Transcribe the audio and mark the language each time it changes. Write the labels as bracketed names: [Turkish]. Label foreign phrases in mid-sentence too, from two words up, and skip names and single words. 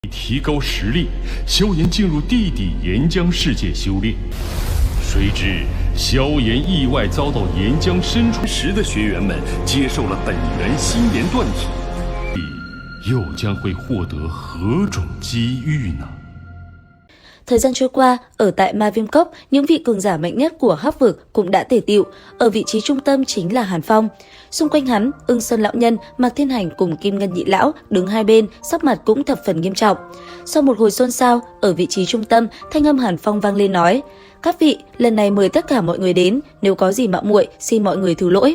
[Chinese] 提高实力，萧炎进入地底岩浆世界修炼。谁知萧炎意外遭到岩浆深处时的学员们接受了本源心炎断体，又将会获得何种机遇呢？ [Vietnamese] Thời gian trôi qua, ở tại Ma Viêm Cốc, những vị cường giả mạnh nhất của Hắc Vực cũng đã tề tựu. Ở vị trí trung tâm chính là Hàn Phong. Xung quanh hắn, Ưng Sơn lão nhân, Mạc Thiên Hành cùng Kim Ngân nhị lão đứng hai bên, sắc mặt cũng thập phần nghiêm trọng. Sau một hồi xôn xao, ở vị trí trung tâm, thanh âm Hàn Phong vang lên nói: "Các vị, lần này mời tất cả mọi người đến, nếu có gì mạo muội, xin mọi người thứ lỗi.